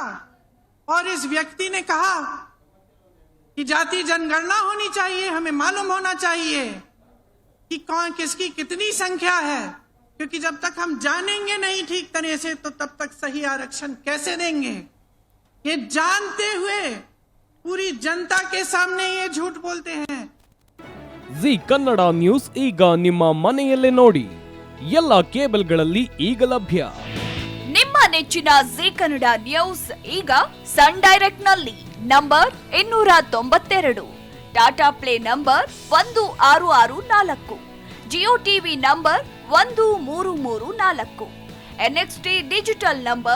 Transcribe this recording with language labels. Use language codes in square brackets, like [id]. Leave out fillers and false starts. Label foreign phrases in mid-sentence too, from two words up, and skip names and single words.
[hi] और इस व्यक्ति ने कहा कि जाति जनगणना होनी चाहिए, हमें मालूम होना चाहिए कि कौन किसकी कितनी संख्या है, क्योंकि जब तक हम जानेंगे नहीं ठीक तरह से तो तब तक सही आरक्षण कैसे देंगे। ये जानते हुए पूरी जनता के सामने ये झूठ बोलते हैं। [kn] ಜಿ ಕನ್ನಡ ನ್ಯೂಸ್ ಈಗ ನಿಮ್ಮ ಮನೆಯಲ್ಲೇ ನೋಡಿ, ಎಲ್ಲ ಕೇಬಲ್ಗಳಲ್ಲಿ ಈಗ ಲಭ್ಯ. ನಿಮ್ಮ ನೆಚ್ಚಿನ ಜಿ ಕನ್ನಡ ನ್ಯೂಸ್ ಈಗ ಸನ್ ಡೈರೆಕ್ಟ್ ನಲ್ಲಿ ನಂಬರ್ 292, ಟಾಟಾ ಪ್ಲೇ ನಂಬರ್ 1664, ಜಿಯೋ ಟಿವಿ ನಂಬರ್ 1334, ಎನ್ಎಕ್ಸ್ಟಿ ಡಿಜಿಟಲ್ ನಂಬರ್